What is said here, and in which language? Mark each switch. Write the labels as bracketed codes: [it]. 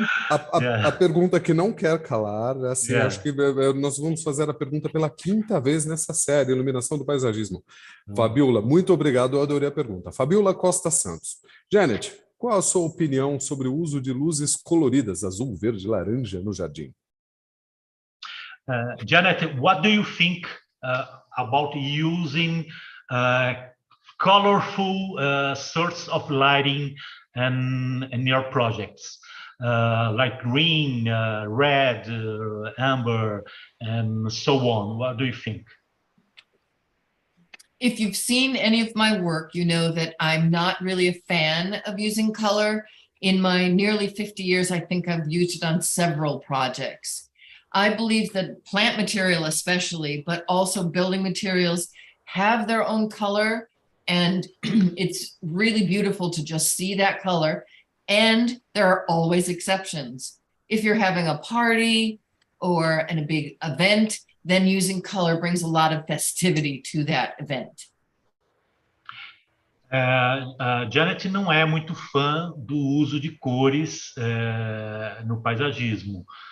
[pt] A pergunta que não quer calar, assim, acho que nós vamos fazer a pergunta pela quinta vez nessa série, Iluminação do Paisagismo. Fabiola, muito obrigado, eu adorei a pergunta. Fabiola Costa Santos. Janet, qual a sua opinião sobre o uso de luzes coloridas, azul, verde, laranja, no jardim? [en] Janet, what do you think about using colorful sorts of lighting in your projects, like green, red, amber, and so on? What do you think? If you've seen any of my work, you know that I'm not really a fan of using color. In my nearly 50 years, I think I've used it on several projects. I believe that plant material especially, but also building materials, have their own color, and it's really beautiful to just see that color. And there are always exceptions. If you're having a party or a big event, then using color brings a lot of festivity to that event. [pt] Janet não é muito fã do uso de cores no paisagismo.